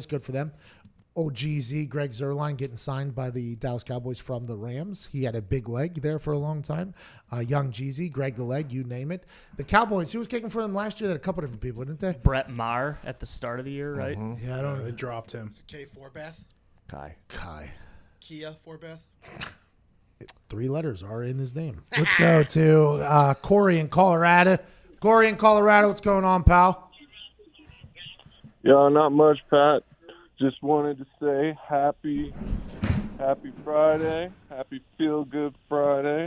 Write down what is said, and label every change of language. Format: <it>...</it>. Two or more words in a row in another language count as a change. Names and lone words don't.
<en>Good for them. OGZ, Greg Zerline, getting signed by the Dallas Cowboys from the Rams. He had a big leg there for a long time. Young Jeezy, Greg the Leg, you name it. The Cowboys, who was kicking for them last year? They had a couple different people, didn't they? Brett Maher at the start of the year, right? Yeah, I don't know. They dropped him. K Forbath? Kai. Kia Forbath? 3 letters are in his name. Let's go to Corey in Colorado. Corey in Colorado, what's going on, pal? Yeah, not much, Pat. Just wanted to say happy Friday. Happy Feel Good Friday.</en>